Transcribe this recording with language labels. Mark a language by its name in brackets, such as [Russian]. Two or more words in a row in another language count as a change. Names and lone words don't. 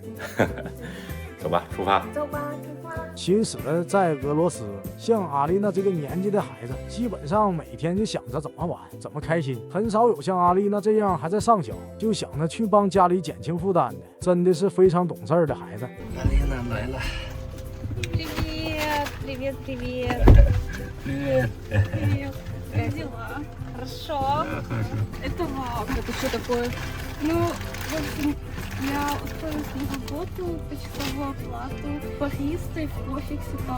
[Chinese] 走吧，出发。走吧，出发。其实，在俄罗斯，像阿丽娜这个年纪的孩子，基本上每天就想着怎么玩，怎么开心，很少有像阿丽娜这样还在上小就想着去帮家里减轻负担的，真的是非常懂事儿的孩子。阿丽娜来了。 [Russian] Привет, привет, привет. Привет. Привет. Как дела? Хорошо. Это ладно, это что такое? Ну, в общем, я устроилась на работу, почасовую оплату, баристой в офисе там.